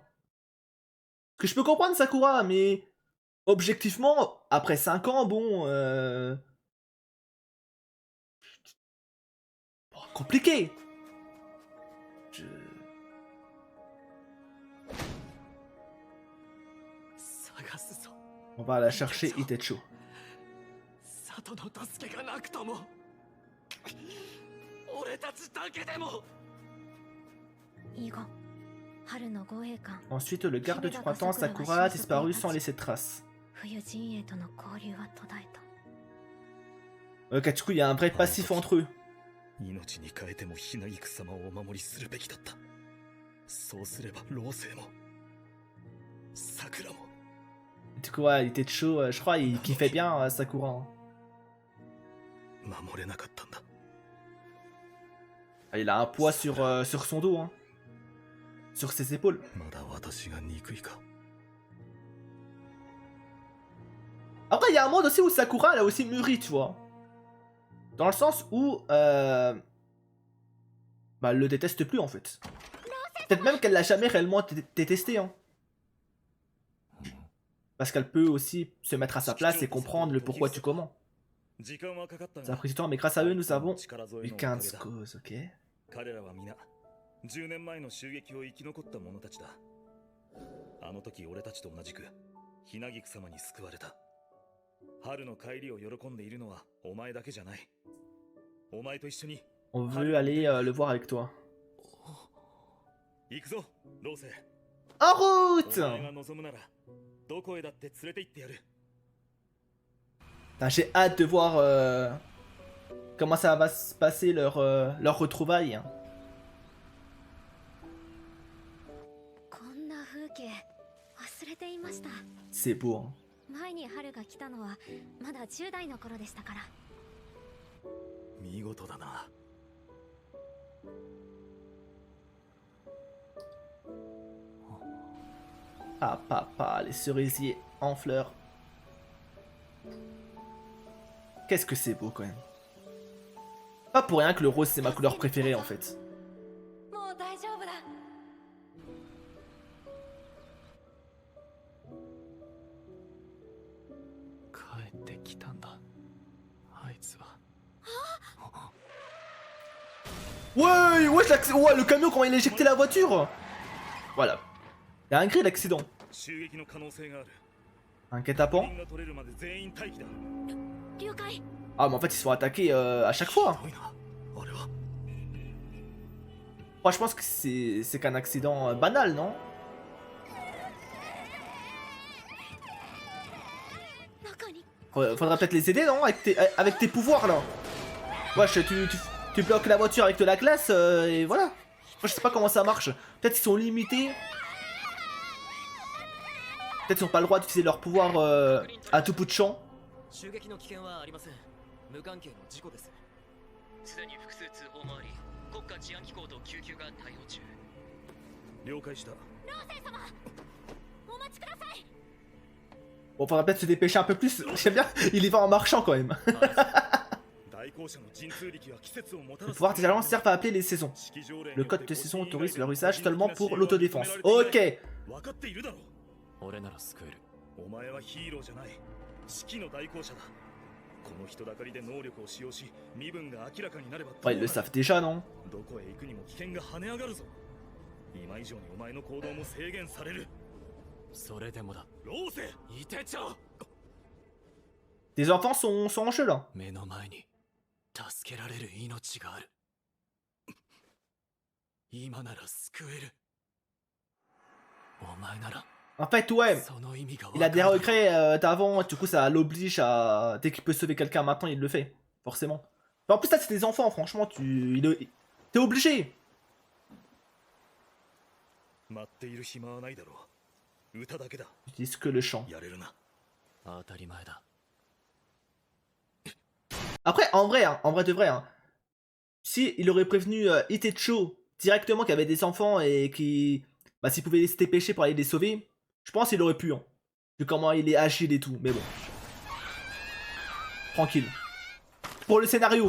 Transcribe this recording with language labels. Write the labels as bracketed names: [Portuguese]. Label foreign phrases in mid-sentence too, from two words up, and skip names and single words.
[French] Que je peux comprendre, Sakura, mais objectivement, après 5 ans, bon, bon, compliqué. Je... [Japanese] 探すぞ。 [French] On va la chercher, Itecho. [Japanese] 里の助けがなくとも、俺たちだけでも。以後春の護衛官 [French] Ensuite, le garde du printemps, Sakura, a disparu sans laisser de traces. [Japanese] 冬陣営との交流は途絶えた。 [French] Ok, du coup, il y a un vrai passif entre eux. [Japanese] 命に変えてもひなぎく様をお守りするべきだった。そうすれば老星も桜も。 [French] Du coup, ouais, Itecho, je crois, il kiffait bien Sakura. Hein. [Japanese] 守れなかったんだ。 [French] Ah, il a un poids sur son dos, hein. Sur ses épaules. [Japanese] まだ私が憎いか。 [French] Après, il y a un monde aussi où Sakura, elle a aussi mûri, tu vois. Dans le sens où... bah, elle le déteste plus, en fait. Peut-être même qu'elle l'a jamais réellement détesté, hein. Parce qu'elle peut aussi se mettre à sa place et comprendre le pourquoi du comment. [Japanese] 時間はかかったが [French] Ça a pris du temps, mais grâce à eux, nous avons [Japanese] 力添え [French] eu [Japanese] のお [French] gain [Japanese] か [French] de [Japanese] げだ。 [French] cause, ok. [Japanese] 彼らは皆10年前の襲撃を生き残った者たちだ。あの時俺たちと同じくひなぎく様に救われた。春の帰りを喜んでいるのはお前だけじゃない。お前と一緒に [French] On veut aller le voir avec toi. [Japanese] 行くぞ、ローセ。 [French] En [Japanese] お [French] route! [Japanese] 前が望むならどこへだって連れて行ってやる。 [French] Putain, j'ai hâte de voir comment ça va se passer leur retrouvaille, hein. [Japanese] こんな風景忘れていました。 [French] C'est beau, hein. [Japanese] 前に春が来たのはまだ10代の頃でしたから。見事だな。 [French] Ah, papa, les cerisiers en fleurs. Qu'est-ce que c'est beau quand même. Pas pour rien que le rose c'est ma couleur préférée en fait. [Japanese] もう大丈夫だ。帰ってきたんだあいつは。 [French] Ouais, ouais, le camion comment il a éjecté la voiture. Voilà. Il a un gré d'accident. [Japanese] 襲撃の可能性がある。 [French] Un guet-apens. [Japanese] 人が取れるまで全員待機だ。了解。 [French] Ah mais en fait ils se font attaquer à chaque fois. [Japanese] すごいな。あれは [French] Moi je pense que c'est qu'un accident banal, non? [Japanese] 中に [French] Faudrait peut-être les aider, non? Avec tes pouvoirs là. Wesh, tu bloques la voiture avec de la glace et voilà. Moi je sais pas comment ça marche. Peut-être qu'ils sont limités. Peut-être qu'ils n'ont pas le droit d'utiliser leur pouvoir à tout bout de champ. [Japanese] 襲撃の危険はありません。無関係の事故です。すでに複数通報もあり、国家治安機構と救急が対応中。了解した。お待ちください。 [French] Bon, faudra peut-être se dépêcher un peu plus. J'aime bien, il y va en marchant quand même. [Japanese] 大校舎の陣痛力は季節をもたら [French] Les [Japanese] す。 [French] pouvoirs des alliances servent à appeler les saisons. Le code de saison autorise leur usage seulement pour l'autodéfense. Ok. [Japanese] 分かっているだろう。俺なら救える。お前はヒーローじゃない。指揮の代行者だ。この人だかりで能力を使用し、身分が明らかになれば。 [French] Ouais, ils le savent déjà, non? [Japanese] どこへ行くにも危険が跳ね上がるぞ。今以上にお前の行動も制限される。それでもだ。ローセ、いてちょ。 [French] Tes enfants sont en jeu là. [Japanese] 目の前に助けられる命がある。今なら救える。お前なら [French] En fait, ouais. [Japanese] その意味が [French] Il a des [Japanese] わかる。 [French] regrets d'avant, du coup ça l'oblige à... Dès qu'il peut sauver quelqu'un maintenant, il le fait. Forcément. Mais en plus, ça c'est des enfants, franchement, t'es obligé. [Japanese] 待っている暇はないだろう。歌だけだ。 [French] Ils disent que le chant. [Japanese] やれるな。当たり前だ。 [French] Après, en vrai de vrai, hein, si il aurait prévenu Itecho directement qu'il y avait des enfants et qui... Bah s'il pouvait se dépêcher pour aller les sauver, je pense qu'il aurait pu, hein. Vu comment il est agile et tout, mais bon. Tranquille. Pour le scénario,